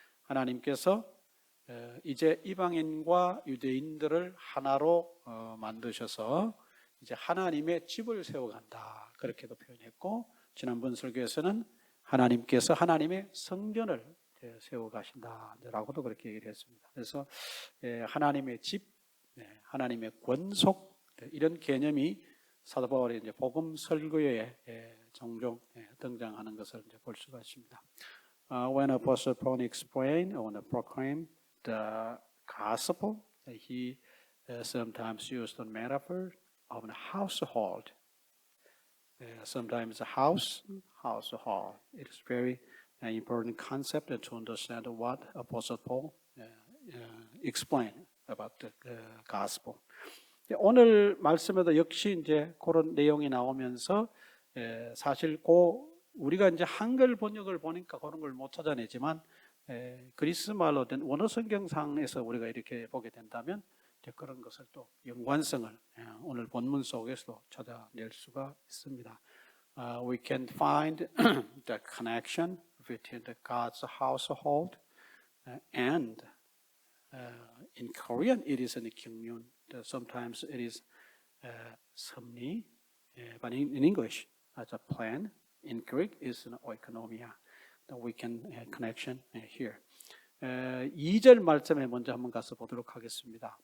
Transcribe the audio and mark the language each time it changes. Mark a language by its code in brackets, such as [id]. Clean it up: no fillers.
[ko] 하나님께서 이제 이방인과 유대인들을 하나로 만드셔서 이제 하나님의 집을 세워간다, 그렇게도 표현했고, 지난번 설교에서는 하나님께서 하나님의 성전을 세워가신다라고도 그렇게 얘기를 했습니다. 그래서 하나님의 집, 하나님의 권속, 이런 개념이 사도 바울의 이제 복음 설교에 종종 등장하는 것을 이제 볼 수가 있습니다. [en] When Apostle Paul explained or proclaimed the gospel, he sometimes used the metaphor of a household. Sometimes a household. It is very important concept to understand what Apostle Paul explained about the gospel. [ko] 오늘 말씀에도 역시 이제 그런 내용이 나오면서 사실 우리가 이제 한글 번역을 보니까 그런 걸 못 찾아내지만 그리스 말로 된 원어 성경상에서 우리가 이렇게 보게 된다면 이제 그런 것을 또 연관성을 오늘 본문 속에서도 찾아낼 수가 있습니다. [en] We can find the connection between the God's household and in Korean it is a 경륜. Sometimes it is 섭리, but in English as a plan. In Greek is an oikonomia. We can connection here. [ko] 2절 말씀에 먼저 한번 가서 보도록 하겠습니다.